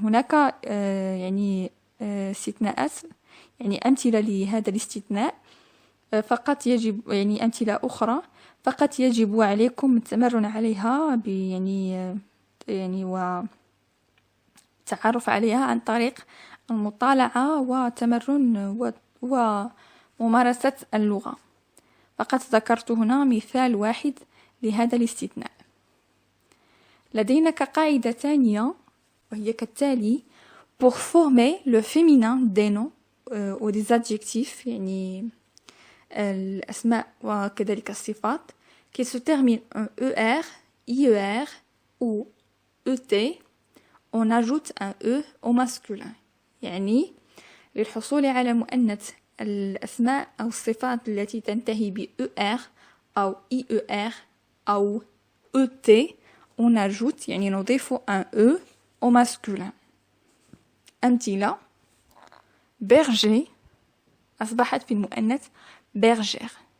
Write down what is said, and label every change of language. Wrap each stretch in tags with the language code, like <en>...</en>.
<ar>هناك يعني استثناءات، يعني أمثلة لهذا الاستثناء فقط يجب، يعني أمثلة أخرى فقط يجب عليكم التمرن عليها يعني والتعرف عليها عن طريق المطالعة وتمرن وممارسة اللغة. فقط ذكرت هنا مثال واحد لهذا الاستثناء. لدينا كقاعدة ثانية وهي كالتالي:</ar> <fr>pour former le féminin des noms ou des adjectifs،</fr> <ar>يعني الأسماء وكذلك الصفات</ar> <fr>qui se terminent en ER, IER ou ET، on ajoute un E au masculin.</fr> <ar>يعني للحصول على مؤنث الأسماء أو الصفات التي تنتهي ب ER أو IER أو ET</ar> <fr>on ajoute،</fr> <ar>يعني نضيف</ar> <fr>un E au masculin.</fr> <ar>أمثلة: berger أصبحت في المؤنث bergère.</ar>